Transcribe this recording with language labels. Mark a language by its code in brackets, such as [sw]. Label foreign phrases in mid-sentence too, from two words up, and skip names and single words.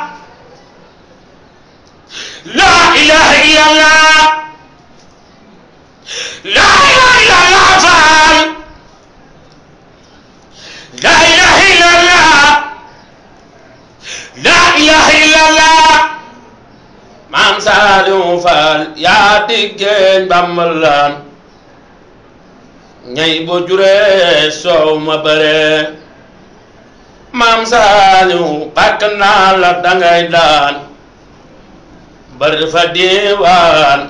[ar] لا إله إلا الله لا إله إلا الله لا إله إلا الله لا إله إلا الله [wo] Maam Saliou Fall yaa diggéen Bambalaan ñay bu juree soow ma bare Maam Saliou bàkk naa la dangay daan bari fa diiwaan